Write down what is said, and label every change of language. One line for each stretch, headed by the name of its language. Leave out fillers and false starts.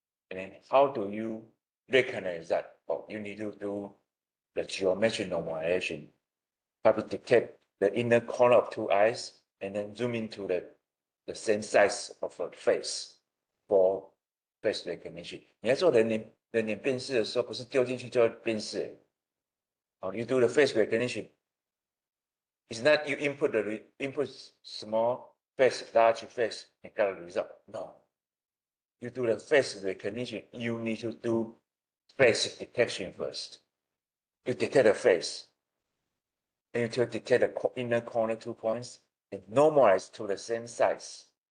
English: And then how do you recognize that? Oh, you need to do the geometric normalization. Probably detect the inner corner of two eyes and then zoom into the same size of a face for face recognition.
Chinese: 你在做人脸辨识的时候，不是丢进去就要辨识。
English: You do the face recognition. It's not you input small face, large face, and got a result. No. You do the face recognition, you need to do face detection first. You detect the face, and you detect the inner corner 2 points, and normalize to the same size.